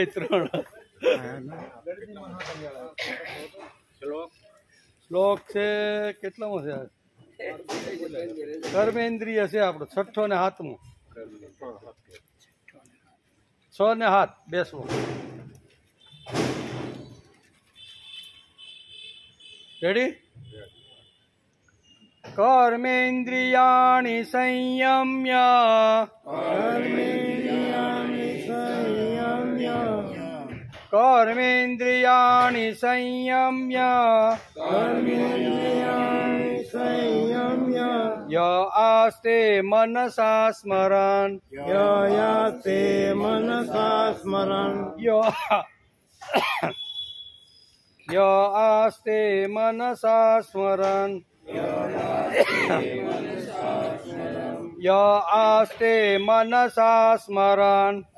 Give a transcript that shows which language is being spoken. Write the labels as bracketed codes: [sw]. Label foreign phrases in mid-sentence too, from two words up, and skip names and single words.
[gu] શ્લોક છે કેટલામો છે? કર્મેન્દ્રિય છે આપણો 6 ને 7મો, 6 ને 7 20મો. રેડી? [sa] कर्मेन्द्रियाणि संयम्य कर्मेन्द्रियाणि संयम्य य आस्ते मनसा स्मरन् य आस्ते मनसा स्मरन् य आस्ते मनसा स्मरन्